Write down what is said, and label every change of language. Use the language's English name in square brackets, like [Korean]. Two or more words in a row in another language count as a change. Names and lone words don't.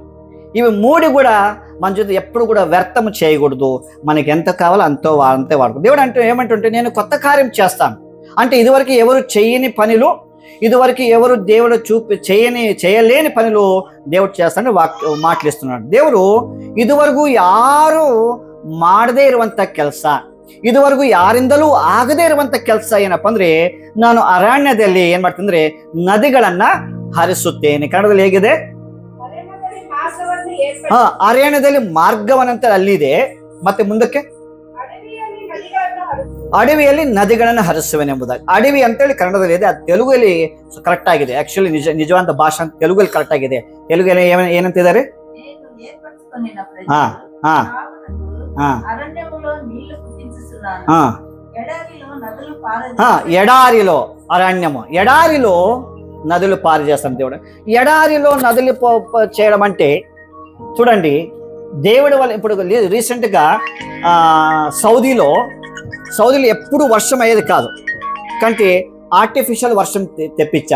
[Telugu] ఇవి 3 కూడా మన జీవితం ఎప్పుడు కూడా వ్యర్థము చేయకూడదు. మనకి ఎంత కావాలో అంతే వాడుకో. దేవుడు అంటే ఏమంటుంటే నేను కొత్త కార్యం చేస్తాను అంటే, ఇదివరకు ఎవరు చేయని పనులు, ఇదివరకు ఎవరు దేవుడు చేయలేని పనులు దేవుడు చేస్తానని మాట్లాడుతున్నాడు. [Kannada] ದೇವರು ಇದುವರೆಗೂ ಯಾರು ಮಾಡದೇ ಇರುವಂತ ಕೆಲಸ, ಇದುವರೆಗೂ ಯಾರಿಂದಲೂ ಆಗದೇ ಇರುವಂತ ಕೆಲಸ ಏನಪ್ಪ ಅಂದ್ರೆ, ನಾನು ಅರಣ್ಯದಲ್ಲಿ ಏನ್ ಮಾಡ್ತೀನಿ ಅಂದ್ರೆ ನದಿಗಳನ್ನ ಹರಿಸುತ್ತೇನೆ. ಕನ್ನಡದಲ್ಲಿ ಹೇಗಿದೆ? ಅರಣ್ಯದಲ್ಲಿ ಮಾರ್ಗವನ್ನಂತ ಅಲ್ಲಿದೆ. ಮತ್ತೆ ಮುಂದಕ್ಕೆ ಅಡವಿಯಲ್ಲಿ ನದಿಗಳನ್ನು ಹರಿಸುವೆನೆಂಬುದಾಗಿ. ಅಡವಿ ಅಂತೇಳಿ ಕನ್ನಡದಲ್ಲಿ ಇದೆ, ಅದು ತೆಲುಗಲ್ಲಿ ಕರೆಕ್ಟ್ ಆಗಿದೆ. ಆಕ್ಚುಲಿ ನಿಜವಾದ ಭಾಷೆ ಅಂತ ತೆಲುಗಲ್ಲಿ ಕರೆಕ್ಟ್ ಆಗಿದೆ. ತೆಲುಗಲ್ಲಿ ಏನಂತಿದ್ದಾರೆ? [Telugu] ఎడారిలో అరణ్యము, ఎడారిలో నదులు పారు చేస్తాను దేవుడు. ఎడారిలో నదులు చేయడం అంటే చూడండి, దేవుడి వల్ల ఇప్పుడు రీసెంట్గా సౌదీలో ఎప్పుడు వర్షం అయ్యేది కాదు, కానీ ఆర్టిఫిషియల్ వర్షం తెప్పించారు.